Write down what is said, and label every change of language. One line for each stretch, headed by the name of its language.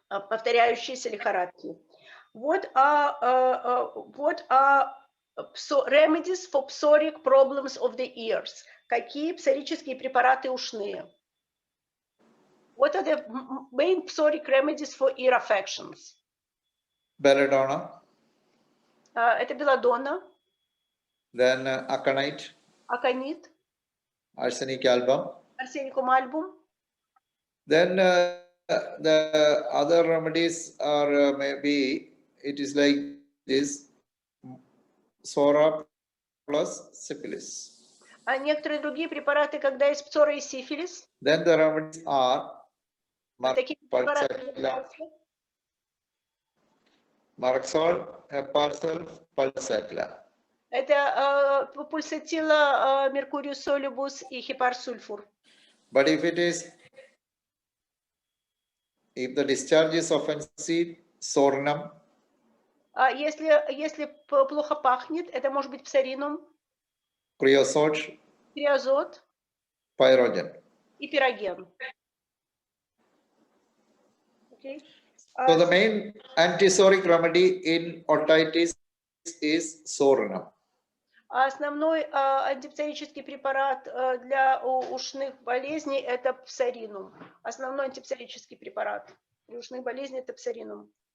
Russian: Повторяющиеся лихорадки.
English: What are remedies for psoriatic problems of the ears?
Russian: Какие псорические препараты ушные?
English: What are the main psoriatic remedies for ear affections? Belladonna,
Russian: Это белладонна,
English: then aconite,
Russian: аконит,
English: arsenic album.
Russian: арсеникум альбум.
English: Then the other remedies are maybe it is like this, psora plus syphilis.
Russian: А некоторые другие препараты, когда есть псора и сифилис.
English: Then the remedies are
Russian: Такие препараты
English: Marxol, Heparsol, Pulsatilla.
Russian: это пульсатила, меркуриус солюбус и хепарсульфур.
English: But if the discharge is offensive, sornum.
Russian: Если плохо пахнет, это может быть псоринум,
English: Creosote,
Russian: криозот
English: pyrogen.
Russian: и пироген.
English: Okay. So the main antisoric remedy in otitis is sornum.
Russian: Основной антипсорический препарат для ушных болезней это псоринум. Основной антипсорический препарат для ушных болезней это псоринум.